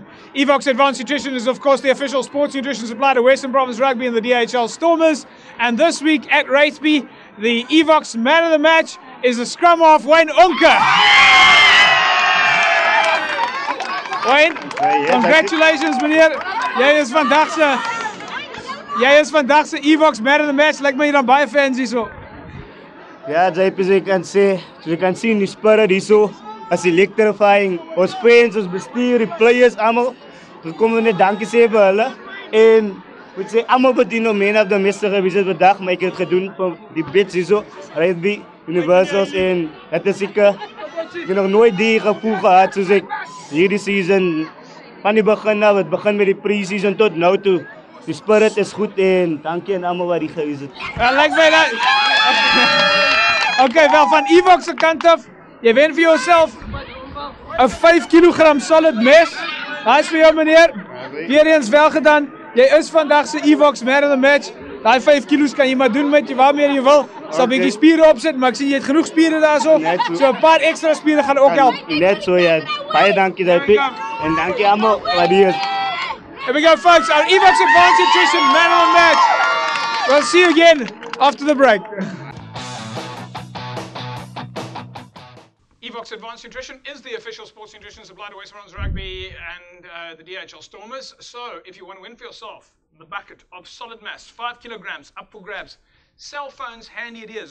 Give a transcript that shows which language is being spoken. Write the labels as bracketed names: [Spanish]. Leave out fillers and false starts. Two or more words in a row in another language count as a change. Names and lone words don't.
[English] Evox Advanced Nutrition is, of course, the official sports nutrition supplier to Western Province Rugby and the DHL Stormers. And this week at Rugby, the Evox man of the match is the scrum half Wayne Onker. Wayne, congratulations, [Afrikaans] meneer. Jy is vandag se Evox [English] man of the match. [Afrikaans] Lyk my jy dan baie fans hierso. Ja, jy kan sê, jy kan sien die spirit hierso. As electrifying, ons fans, ons bestuur, die players almal, dan kom we net dankie sê vir hulle. En moet sê almal verdien om [English] man of the match [Afrikaans] te gewees het vandag, maar ek het gedoen vir die bits hierso, Rugby Universals en het is seker, ek het nog nooit die gevoel gehad soos ek hierdie season van die begin af, het begin met die pre-season tot nou toe. Die spirit is goed en dankie aan almal wat hier gewees het. Lyk my dat. Okay, wel van Evox se kant af. Jy wen vir jouself 'n 5 kg solid mes. Daai is vir jou meneer. Weer eens wel gedaan. Jy is vandag se Evox [English] man of the match. [Afrikaans] Daai 5 kg kan jy maar doen met waarmee jy wil. Sal 'n bietjie spiere opsit, maar ek sien jy het genoeg spiere daarso. So 'n paar ekstra spiere gaan ook help. Net so ja. Baie dankie daarvoor. En dankie almal wat hier is. [English] Here we go, folks. Our Evox Advanced Nutrition man of the match. We'll see you again after the break. Evox Advanced Nutrition is the official sports nutrition supplier to West Bronze Rugby and the DHL Stormers. So, if you want to win for yourself the bucket of solid mass, 5 kilograms, up for grabs, cell phones handy it is.